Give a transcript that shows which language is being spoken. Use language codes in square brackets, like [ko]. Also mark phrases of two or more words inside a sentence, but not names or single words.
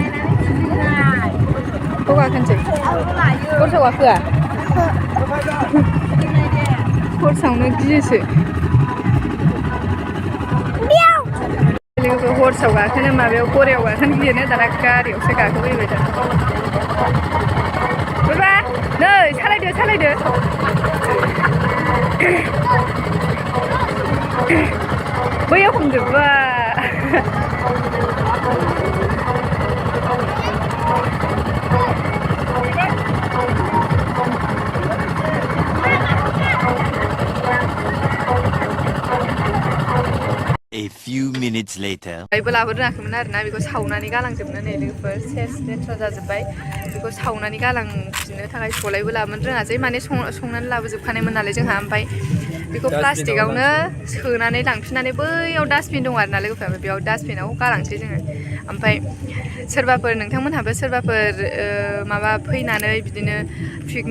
[brx] हौवा खोनसै हरसाव गाखोआ हरसावनो गियोसो लोगोफोर हरसाव गाखोनो माबायाव गरायाव गाखोनो गियोनो दाना गारियावसो गाखोफैबाय दा बाबा नै सालायदो बैयाव हमजोबबा [en] A few minutes later. [brx] बायबो लाबोनो रोङाखैमोन आरोना बेखौ सावनानै गालांजोबनो नै लोगोफोर सेस लेथ्रा जाजोब्बाय बेखौ सावनानै गालांफिननो थाखाय सलायबो लाबोनो रोङासै माने संनानै लाबोजोबखानायमोन नालाय जोंहा ओमफ्राय बेखौ प्लास्टिकआवनो सोनानै लांफिननानै बैयाव डास्टबिन दं आरोना लोगोफोर बेयाव डास्टबिनाव गालांसै जोङो ओमफ्राय सोरबाफोर नोंथांमोनहाबो सोरबाफोर माबा फैनानै बिदिनो पिकनिक